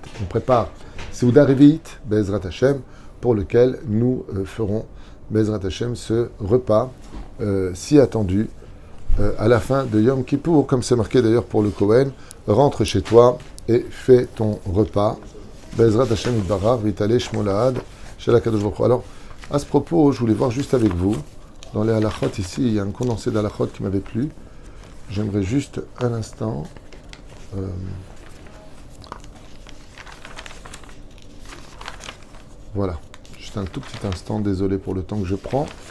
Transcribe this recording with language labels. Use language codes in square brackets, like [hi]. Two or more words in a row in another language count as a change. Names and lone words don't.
[fr] On prépare [he] סעודה רביעית, בעזרת השם, [fr] pour lequel nous ferons, [he] בעזרת השם, [fr] ce repas si attendu à la fin de Yom Kippour, comme c'est marqué d'ailleurs pour le Kohen. Rentre chez toi et fais ton repas. [he] בעזרת השם יתברך ויתעלה שמו לעד של הקדוש ברוך הוא. [fr] Alors, à ce propos, je voulais voir juste avec vous, dans les halachot ici, il y a un condensé d'halachot qui m'avait plu. J'aimerais juste un instant. Voilà, juste un tout petit instant, désolé pour le temps que je prends.